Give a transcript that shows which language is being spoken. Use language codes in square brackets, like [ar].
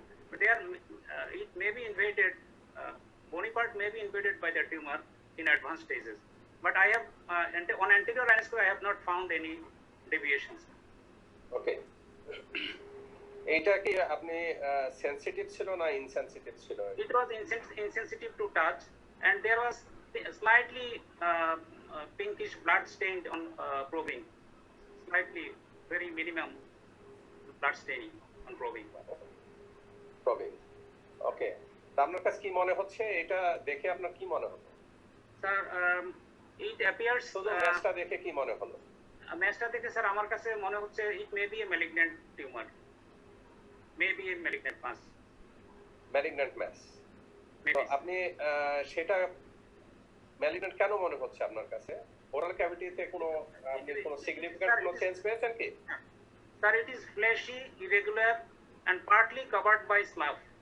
[en] But it may be invaded, bony part may be invaded by the tumor in advanced stages. But I have on anterior anoscopy I have not found any deviations. [bn] ওকে, এইটা কি আপনি sensitive ছিল না insensitive ছিল? [en] It was insensitive to touch, and there was slightly pinkish blood stained on probing, slightly, very minimum blood staining on probing. [bn] ওকে, তা আপনার কাছে কি মনে হচ্ছে, এটা দেখে আপনার কি মনে হলো? [en] sir, it appears [bn] ম্যাচটা দেখে কি মনে হলো? ম্যাচটা দেখে স্যার আমার কাছে মনে হচ্ছে [en] it may be a malignant tumor, may be a malignant mass. [bn] Malignant mass. তো আপনি সেটা ম্যালিগন্যান্ট কেন মনে হচ্ছে আপনার কাছে? ওরাল ক্যাভিটিতে কোনো আপনি কোনো সিগনিফিক্যান্ট কোনো চেঞ্জ পেয়েছেন কি? [en] Sir, it is fleshy, irregular, and partly covered by slough.